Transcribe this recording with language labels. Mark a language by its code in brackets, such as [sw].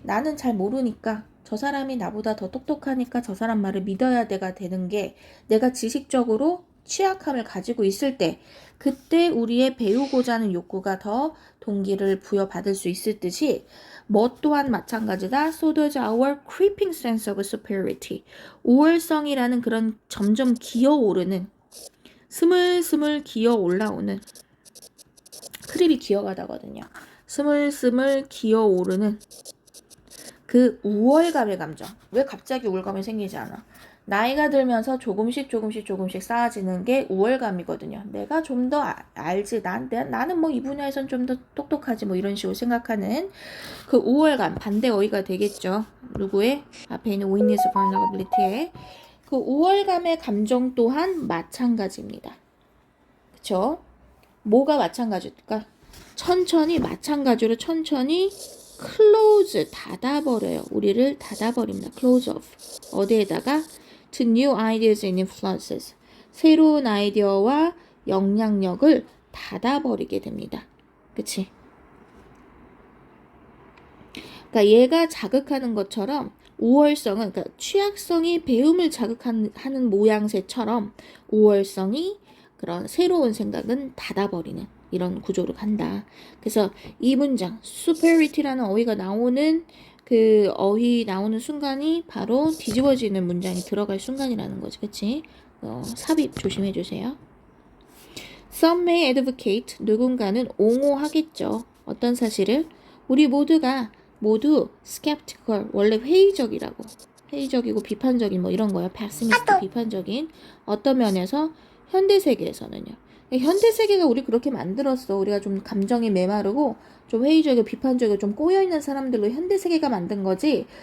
[ko] 나는 잘 모르니까 저 사람이 나보다 더 똑똑하니까 저 사람 말을 믿어야 되는 게 내가 지식적으로 취약함을 가지고 있을 때 그때 우리의 배우고자 하는 욕구가 더 동기를 부여받을 수 있을 듯이 또한 마찬가지다. [en] So does our creeping sense of superiority. [ko] 우월성이라는 그런 점점 기어오르는 스물스물 기어 올라오는 크립이 기어가다거든요. 스물스물 기어오르는 그 우월감의 감정. 왜 갑자기 우월감이 생기지 않아? 나이가 들면서 조금씩 쌓아지는 게 우월감이거든요. 내가 좀 더 알지. 나는 이 분야에선 좀 더 똑똑하지. 이런 식으로 생각하는 그 우월감. 반대 어휘가 되겠죠. 누구의? 앞에 있는 weakness, vulnerability의 그 우월감의 감정 또한 마찬가지입니다. 그쵸? 뭐가 마찬가지일까? 마찬가지로 천천히 close, 닫아버려요. 우리를 닫아버립니다. [en] close off. [ko] 어디에다가? [en] to new ideas and influences. [ko] 새로운 아이디어와 영향력을 닫아버리게 됩니다. 그치? 그러니까 얘가 자극하는 것처럼 우월성은, 그러니까 취약성이 배움을 자극하는 모양새처럼 우월성이 그런 새로운 생각은 닫아버리는 이런 구조로 간다. 그래서 이 문장 superiority라는 어휘가 나오는 그 어휘 나오는 순간이 바로 뒤집어지는 문장이 들어갈 순간이라는 거지. 그치? 삽입 조심해 주세요. [en] Some may advocate, [ko] 누군가는 옹호하겠죠. 어떤 사실을? 우리 모두 skeptical, 원래 회의적이고 비판적인 이런 거예요. pessimistic, 비판적인. 어떤 면에서? 현대 세계에서는요. 현대 세계가 우리 그렇게 만들었어. 우리가 좀 감정이 메마르고 좀 회의적이고 비판적이고 좀 꼬여있는 사람들로 현대 세계가 만든 거지.